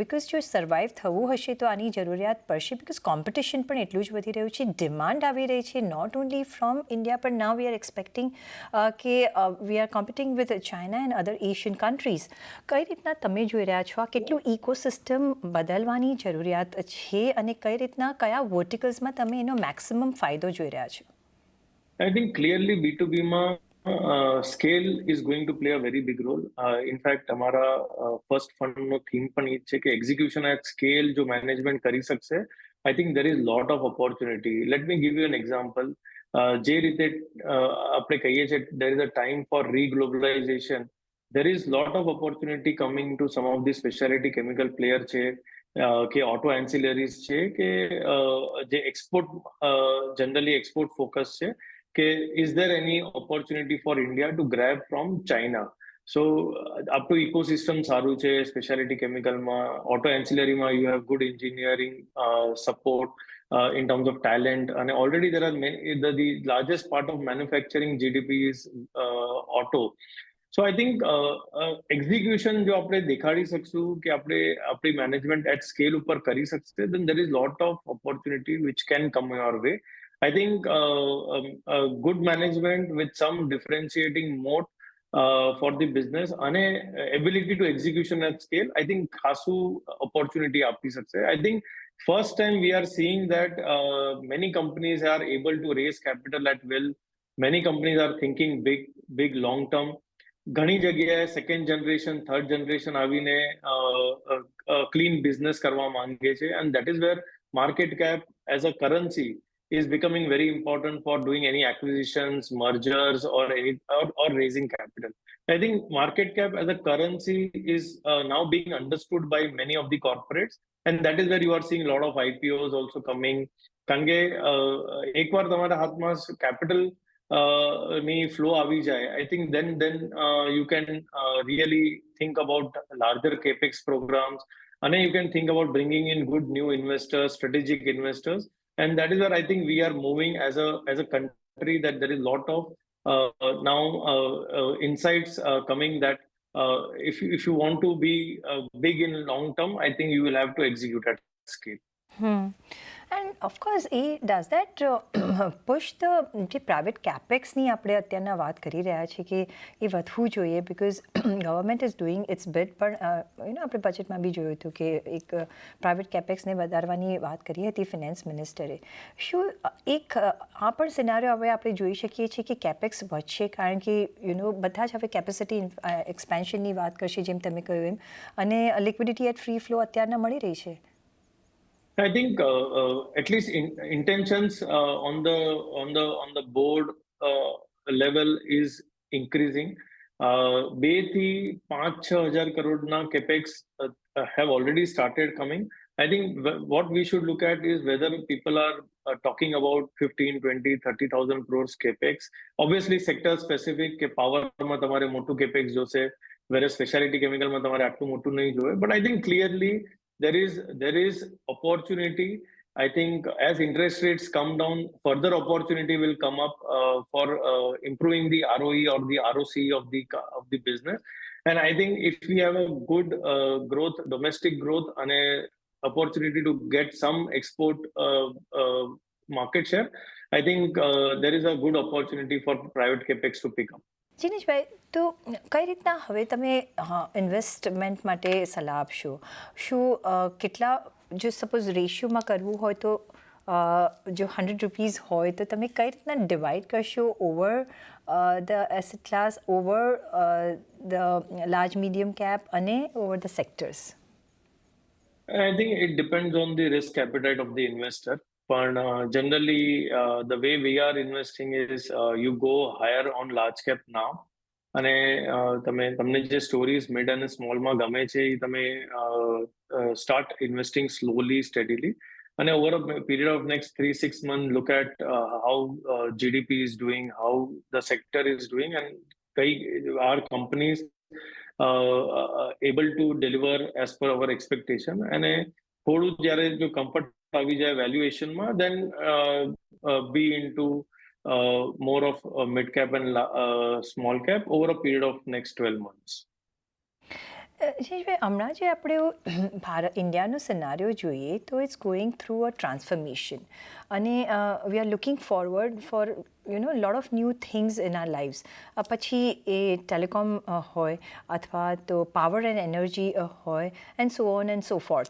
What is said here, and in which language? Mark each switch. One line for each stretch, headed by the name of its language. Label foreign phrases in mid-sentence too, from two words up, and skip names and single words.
English: બિકોઝ
Gujarati: જો સર્વાઈવ થવું હશે તો આની જરૂરિયાત પડશે
English: because competition
Gujarati: પણ એટલું જ વધી રહ્યું છે, ડિમાન્ડ આવી રહી છે
English: not only from India પણ now we are expecting કે we are competing with China and other Asian countries.
Gujarati: કઈ રીતના તમે જોઈ રહ્યા છો? આ કેટલું ઇકોસિસ્ટમ બદલવાની જરૂરિયાત છે અને કઈ રીતના કયા વર્ટિકલ્સમાં તમે એનો મેક્સિમમ ફાયદો જોઈ રહ્યા છો?
English: I think clearly B2B માં scale is going to play a very big role. In fact,
Gujarati: અમારા
English: first fund
Gujarati: નો theme પણ એ છે કે
English: execution at scale
Gujarati: જો management કરી શકશે,
English: I think there is lot of opportunity. Let me give you an example.
Gujarati: જે રીતે આપણે કહીએ છીએ
English: there is a time for reglobalization. There is lot of opportunity coming to some of the specialty chemical player
Gujarati: છે કે
English: auto ancillaries
Gujarati: છે કે જે
English: export generally export focus
Gujarati: છે કે
English: is there any opportunity for India to grab from China? So આપણું ecosystem
Gujarati: સારું છે
English: specialty chemical માં, auto ancillary માં you have good engineering support in terms of talent and already there are the largest part of manufacturing GDP is auto. so I think execution
Gujarati: જો આપણે દેખાડી શકશું કે આપણે આપણી
English: management at scale
Gujarati: ઉપર કરી શકશે
English: then there is lot of opportunity which can come your way. I think good management with some differentiating mode for the business અને ability to execution at scale I think ખાસું opportunity
Gujarati: આપી શકશે.
English: I think first time we are seeing that many companies are able to raise capital at will. Many companies are thinking big long term.
Gujarati: ઘણી જગ્યાએ
English: second generation third generation આવીને clean business
Gujarati: કરવા માંગે છે
English: and that is where market cap as a currency is becoming very important for doing any acquisitions, mergers, or raising capital. I think market cap as a currency is now being understood by many of the corporates, and that is where you are seeing a lot of IPOs also coming.
Gujarati: કારણ કે એકવાર તમારા હાથમાં capital ની flow આવી જાય,
English: I think then you can really think about larger capex programs, and you can think about bringing in good new investors, strategic investors, and that is where I think we are moving as a country, that there is lot of now insights coming that if you want to be big in long term, I think you will have to execute at scale. and of course does that push the
Gujarati: જે
English: private capexની
Gujarati: આપણે અત્યારના વાત કરી રહ્યા છીએ કે એ વધવું જોઈએ
English: because government is doing its bit
Gujarati: પણ આપણે બજેટમાં બી જોયું હતું કે એક
English: private capexને
Gujarati: વધારવાની વાત કરી હતી
English: finance ministerે.
Gujarati: શું એક આ પણ સિનારીઓ હવે આપણે જોઈ શકીએ છીએ કે કેપેક્સ વધશે કારણ કે બધા જ હવે
English: capacity expansionની
Gujarati: વાત કરશે જેમ તમે કહ્યું એમ, અને
English: liquidity at free flow
Gujarati: અત્યારના મળી રહી છે?
English: I think at least intentions on the board level is increasing.
Gujarati: 2 થી 5-6 હજાર કરોડના
English: capex have already started coming. I think what we should look at is whether people are talking about 15, 20, 30,000 crores capex. Obviously sector specific
Gujarati: કે પાવરમાં તમારે મોટું capex જોશે, whereas specialty chemicalમાં તમારે આટલું મોટું નહીં જોવે.
English: But I think clearly there is opportunity. I think as interest rates come down, further opportunity will come up for improving the ROE or the ROC of the business. And I think if we have a good growth, domestic growth, and a opportunity to get some export market share, I think there is a good opportunity for private capex to pick up.
Gujarati: જીનેશભાઈ, તો કઈ રીતના હવે તમે ઇન્વેસ્ટમેન્ટ માટે સલાહ આપશો? શું કેટલા જો સપોઝ રેશિયોમાં કરવું હોય તો જો 100 રૂપીઝ હોય તો તમે કઈ રીતના ડિવાઈડ કરશો
English: over the asset class, over the large medium cap
Gujarati: અને
English: over the sectors? I think it depends on the risk appetite of the investor. But generally, the way we are investing is you go higher on large cap now.
Gujarati: અને તમને જે સ્ટોરીઝ મિડ અને સ્મોલમાં ગમે છે એ તમે
English: start investing slowly steadily, અને over a period of next 3-6 months look at how GDP is doing, how the sector is doing, and are companies able to deliver as per our expectation.
Gujarati: અને થોડું જ્યારે જો કમ્ફર્ટ આવી જાય વેલ્યુએશનમાં,
English: then be into more of mid cap and small cap over a period of next 12 months. જીનેશભાઈ,
Gujarati: હમણાં જે આપણે ઇન્ડિયાનો સિનારીઓ જોઈએ તો
English: it's going through a transformation, અને we are looking forward for lot of new things in our lives.
Gujarati: પછી એ ટેલિકોમ હોય અથવા તો
English: power and energy હોય and so on and so forth.